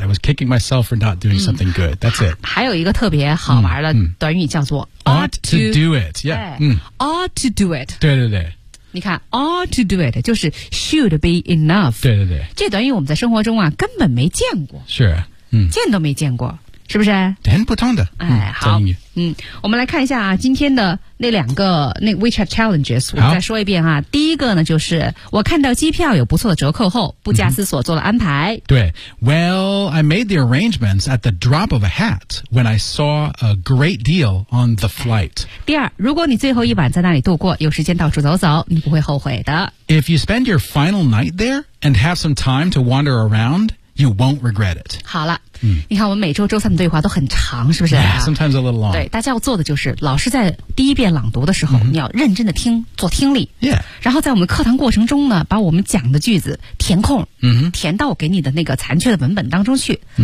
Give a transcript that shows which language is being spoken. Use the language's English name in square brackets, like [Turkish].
[English] I was kicking myself for not doing something good. That's it. [Chinese] 还有一个特别好玩的短语叫做 [English] ought to do it. Yeah. Ought to do it. [Chinese] 对对对。你看 [English] ,ought to do it, [Chinese] 就是 [English] should be enough. [Chinese] 对对对。这短语我们在生活中啊根本没见过。是。见都没见过。是不是很普通的。好。我们来看一下啊今天的那两个那 [English] WeChat Challenges, [Chinese] 我再说一遍啊第一个呢就是我看到机票有不错的折扣后不假思索做了安排。对 [English] ,well, I made the arrangements at the drop of a hat when I saw a great deal on the flight. [Chinese] 第二如果你最后一晚在那里度过有时间到处走走你不会后悔的。 [English] If you spend your final night there and have some time to wander around,You won't regret it. [Chinese] 好了、你看我们每周周三的对话都很长是不是、 [English] yeah, Sometimes a little long. [Chinese] 对大家要做的就是老师在第一遍朗读的时候、你要认真的听做听力。 [English] Yeah. [Chinese] 然后在我们课堂过程中呢把我们讲的句子填空、填到我给你的那个残缺的文本当中去。